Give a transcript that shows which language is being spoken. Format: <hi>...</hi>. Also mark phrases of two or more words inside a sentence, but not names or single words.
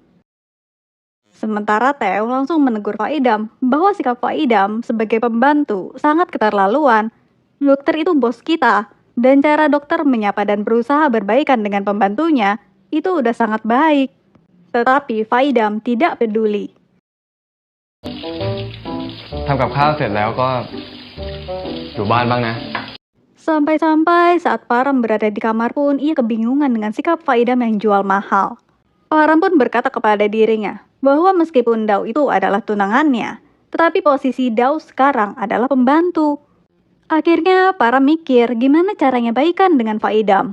<id>Sementara Theo langsung menegur Faidam bahwa sikap Faidam sebagai pembantu sangat keterlaluan. Dokter itu bos kita, dan cara dokter menyapa dan berusaha berbaikan dengan pembantunya itu udah sangat baik. Tetapi Faidam tidak peduli.</id> <th>ทำกับข้าวเสร็จแล้วก็อยู่บ้านบ้างนะ</th> <id>Sampai-sampai saat Param berada di kamar pun ia kebingungan dengan sikap Faidam yang jual mahal. Param pun berkata kepada dirinya bahwa meskipun Dao itu adalah tunangannya, tetapi posisi Dao sekarang adalah pembantu. Akhirnya Param mikir gimana caranya baikan dengan Faidam.</id>